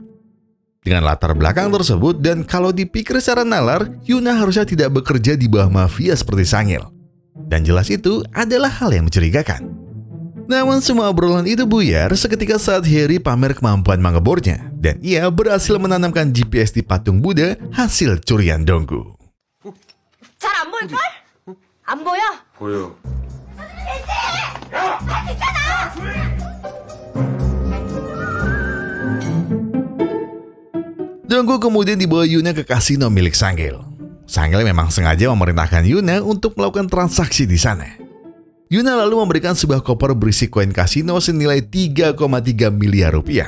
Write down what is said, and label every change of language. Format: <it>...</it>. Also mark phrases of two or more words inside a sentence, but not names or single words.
<id>Dengan latar belakang tersebut dan kalau dipikir secara nalar, Yuna harusnya tidak bekerja di bawah mafia seperti Sangil. Dan jelas itu adalah hal yang mencurigakan. Namun semua obrolan itu buyar seketika saat Harry pamer kemampuan mengebornya dan ia berhasil menanamkan GPS di patung Buddha hasil curian Donggu.</id> <ko>잘 안 보일걸? 안 보여? 보여.</ko> <id>Donggu kemudian dibawa Yuna ke kasino milik Sangil. Sangil memang sengaja memerintahkan Yuna untuk melakukan transaksi di sana. Yuna lalu memberikan sebuah koper berisi koin kasino senilai 3,3 miliar rupiah.</id>